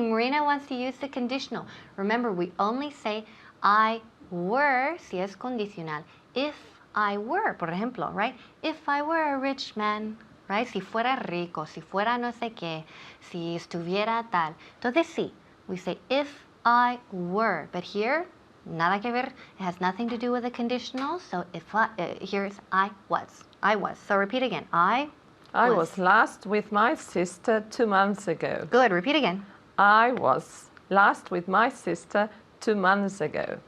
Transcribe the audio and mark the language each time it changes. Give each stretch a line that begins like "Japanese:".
English: Marina wants to use the conditional. Remember, we only say I were
Spanish: si es condicional.
English: If I were,
Spanish: por ejemplo,
English: right? If I were a rich man, right?
Spanish: Si fuera rico, si fuera no sé qué, si estuviera tal. Entonces sí,
English: we say if I were. But here,
Spanish: nada que ver.
English: It has nothing to do with the conditional. So here's I was. I was. So repeat again. I was last with my sister 2 months ago. Good. Repeat again. I was last with my sister 2 months ago.